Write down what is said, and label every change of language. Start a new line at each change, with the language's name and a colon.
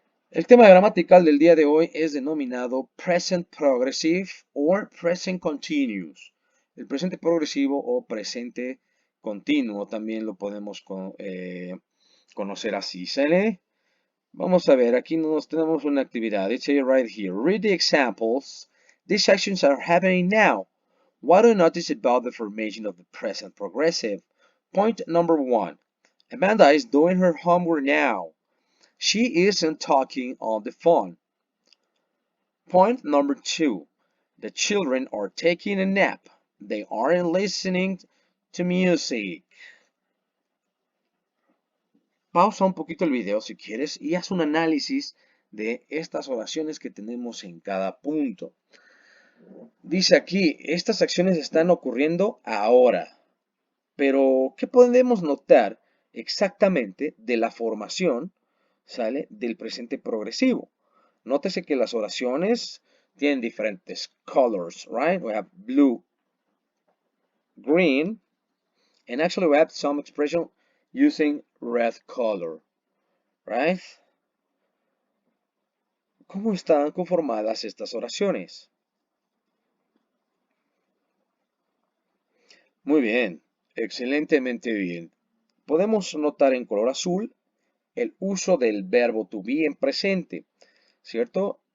Spanish: El tema gramatical del día de hoy es denominado Present Progressive or Present Continuous. El presente progresivo o presente continuo también lo podemos conocer así. ¿Sale? Vamos a ver, aquí nos tenemos una actividad.
English: It's right here. Read the examples. These actions are happening now. What do you notice about the formation of the present progressive? Point number 1. Amanda is doing her homework now. She isn't talking on the phone. Point number 2. The children are taking a nap. They aren't listening to music.
Spanish: Pausa un poquito el video si quieres y haz un análisis de estas oraciones que tenemos en cada punto. Dice aquí, estas acciones están ocurriendo ahora. Pero, ¿qué podemos notar exactamente de la formación, ¿sale? Del presente progresivo? Nótese que las oraciones tienen diferentes
English: colors, right? We have blue, green, and actually we have some expression using red color, right?
Spanish: ¿Cómo están conformadas estas oraciones? Muy bien, excelentemente bien. Podemos notar en color azul el uso del verbo to be en presente, ¿cierto?